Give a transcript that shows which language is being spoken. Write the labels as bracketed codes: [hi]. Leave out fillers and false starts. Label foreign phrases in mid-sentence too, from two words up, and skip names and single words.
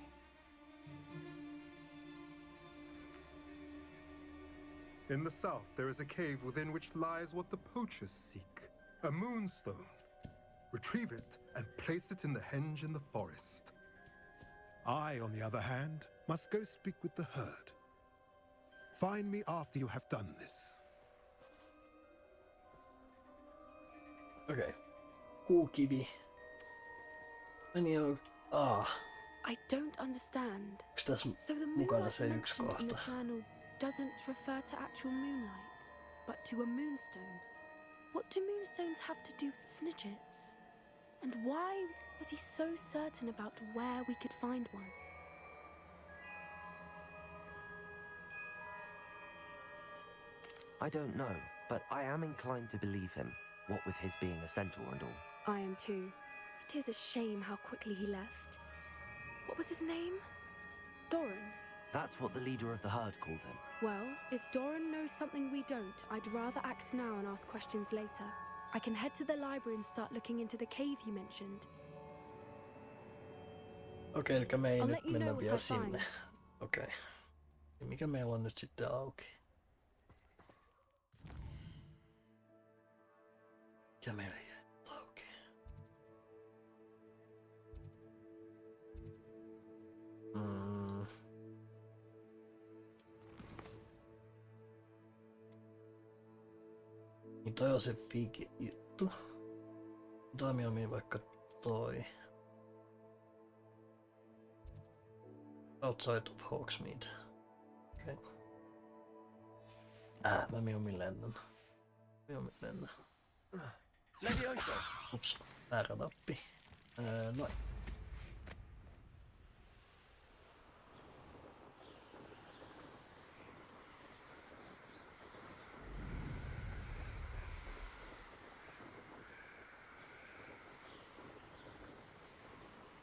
[en] In the south, there is a cave within which lies what the poachers seek. A moonstone. Retrieve it and place it in the henge in the forest. I, on the other hand, must go speak with the herd. Find me after you have done this. [fi] Okei. Kuukivi. Meni on... [en] I don't understand. [fi] Onks tässä [en] So the [fi] mukana [en] moonlight [fi] se yksi [en] mentioned in the [fi] kohta? [en] journal doesn't refer to actual moonlight, but to a moonstone. What do moonstones have to do with Snidgets? And why was he so certain about where we could find one? I don't know, but I am inclined to believe him, what with his being a centaur and all. I am too. It is a shame how quickly he left. What was his name? Doran. That's what the leader of the herd called him. Well, if Doran knows something we don't, I'd rather act now and ask questions later. I can head to the library and start looking into the cave you mentioned. [fi] Okei, eli me ei [en] I'll [fi] nyt [en] let you [fi] mennä [en] know what [fi] vielä [en] I [fi] sinne. [en] find. [fi] Okei. Ja mikä meillä on nyt sitten auki? Mikä meillä jää auki? Niin toi on se figi juttu. Tai mieluummin vaikka toi. [en] Outside of Hogsmeade. [fi] Okei. Mä mieluummin lennän. Levioso! Ups, väärä nappi. Noin. Teillä